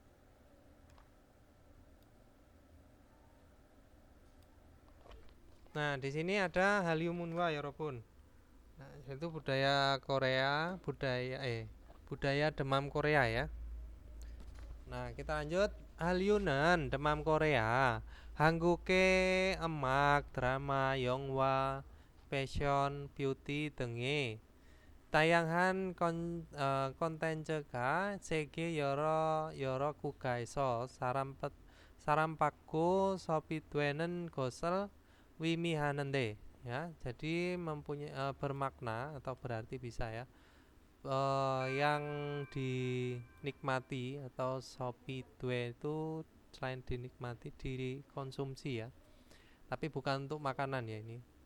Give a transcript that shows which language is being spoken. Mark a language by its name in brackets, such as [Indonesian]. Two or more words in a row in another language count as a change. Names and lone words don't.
[Indonesian] Nah, di sini ada [Korean] 한류 문화 [Indonesian] ya, Robun. Nah, itu budaya Korea, budaya demam Korea ya. Nah, kita lanjut. Halyunen demam Korea. [Korean] 한국의 음악, 드라마, 영화, 패션, 뷰티 등의 다양한 콘텐츠가 세계 여러 국가에서 사랑받고 소비되는 것을 의미하는데, [Indonesian] ya. Jadi mempunyai bermakna atau berarti bisa ya, yang dinikmati atau [Korean] 소비되 [Indonesian] itu selain dinikmati dikonsumsi ya, tapi bukan untuk makanan ya ini.